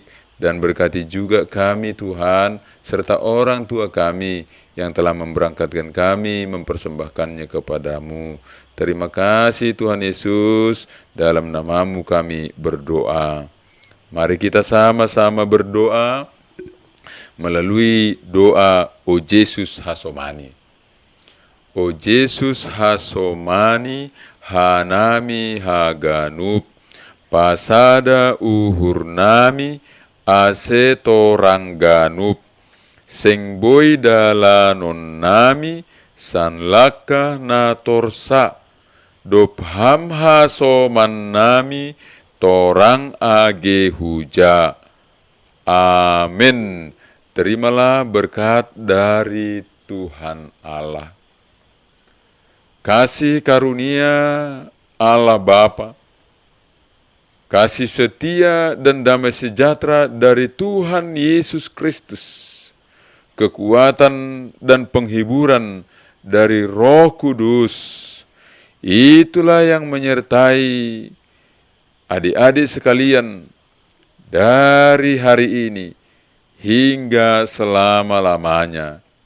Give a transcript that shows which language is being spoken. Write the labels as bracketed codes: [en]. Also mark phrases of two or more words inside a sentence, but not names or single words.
[id] Dan berkati juga kami Tuhan, serta orang tua kami yang telah memberangkatkan kami, mempersembahkannya kepadamu. Terima kasih Tuhan Yesus, dalam namamu kami berdoa. Mari kita sama-sama berdoa melalui doa O Yesus Hasomani. [bts] O Yesus Hasomani, hanami haganup, pasada uhurnami, ase torangganup, sing boy dalanon nami, sanlaka na torsa, dopham hasoman nami, torang age huja. [id] Amin. Terimalah berkat dari Tuhan Allah. Kasih karunia Allah Bapa, kasih setia dan damai sejahtera dari Tuhan Yesus Kristus, kekuatan dan penghiburan dari Roh Kudus, itulah yang menyertai adik-adik sekalian dari hari ini hingga selama-lamanya.